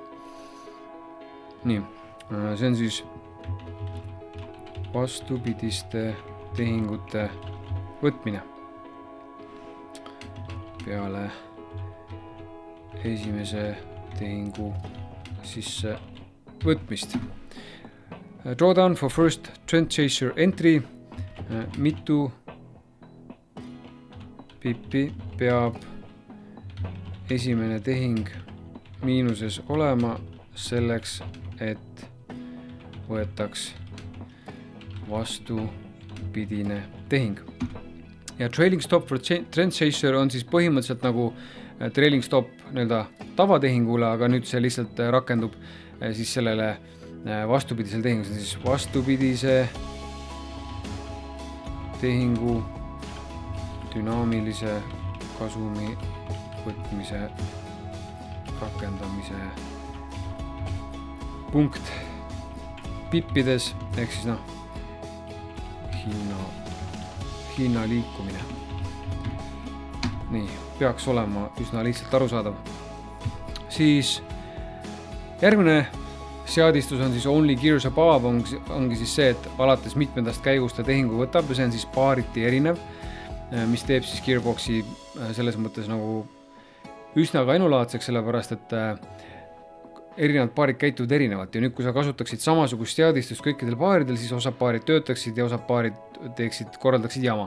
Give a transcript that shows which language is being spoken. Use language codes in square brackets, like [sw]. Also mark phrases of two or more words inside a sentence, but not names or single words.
[et] Nii, see on siis vastupidiste tehingute võtmine peale esimese tehingu sisse võtmist. [en] Drawdown for first trend chaser entry. [et] Mitu pippi peab esimene tehing miinuses olema selleks, et võetaks vastupidine tehing. Ja [en] trailing stop for trend chaser [et] on siis põhimõtteliselt nagu [en] trailing stop [et] tavatehingule, aga nüüd see lihtsalt rakendub siis sellele vastupidisel tehingu, siis vastupidise tehingu dünaamilise kasumi võtmise rakendamise punkt pippides ehk siis hinna liikumine. Nii, peaks olema üsna lihtsalt arusaadav. Siis järgmine seadistus on siis [en] only gears above, [et] ongi siis see, et alates mitmendast käigust ta tehingu võtab ja see on siis paariti erinev, mis teeb siis Gearboxi selles mõttes nagu üsna ka ainulaadseks, sellepärast et erinevad paarid käituvad erinevalt ja nüüd, kui sa kasutaksid samasugust seadistust kõikidel paaridel, siis osad paarid töötaksid ja osad paarid korraldaksid jama.